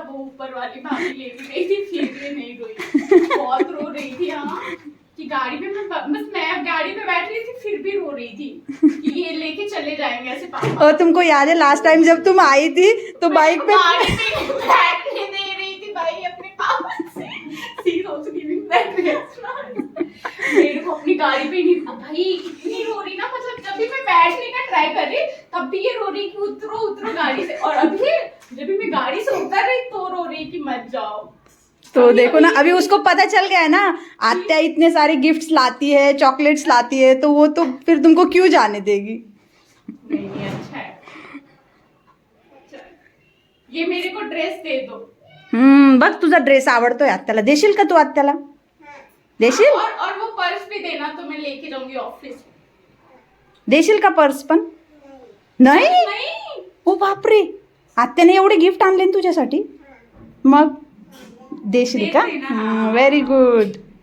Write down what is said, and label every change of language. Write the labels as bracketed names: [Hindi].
[Hindi] वो ऊपर वाली भाभी ले भी गई थी, फिर ये नहीं रोई. बहुत रो रही थी. हाँ, कि गाड़ी में मैं गाड़ी पे बैठ रही थी, फिर भी रो रही थी कि ये लेके चले जाएंगे ऐसे पापा. और तुमको याद है लास्ट टाइम जब तुम आई थी तो बाइक पे गाड़ी पे बैठने दे रही थी भाई अपने पापा से. [English] She's also giving that reaction. [Hindi] मेरे को अपनी गाड़ी पे नहीं भाई, इतनी रो रही ना, मतलब जब भी मैं बैठने का ट्राई कर रही तब भी ये रो रही कि उतरो गाड़ी से. और अभी जब भी मैं गाड़ी से उतर रही तो रो रही कि मत जाओ. तो देखो ना, अभी उसको पता चल गया है ना, आत्या इतने सारे गिफ्ट्स लाती है, चॉकलेट्स लाती है, तो वो तो फिर तुमको क्यों जाने देगी. नहीं, अच्छा है. ये मेरे को ड्रेस दे दो. [Marathi] बघ, तुझा ड्रेस आवडतोय आत्याला. देशील का तू आत्याला? देशील? [Hindi] और वो पर्स भी देना, तो मैं लेके जाऊंगी ऑफिस. [Marathi] देशील का पर्स पण? नाही. ओ बापरे, आत्याने एवढे गिफ्ट आणले ना तुझ्यासाठी. मग देशील का? Very good.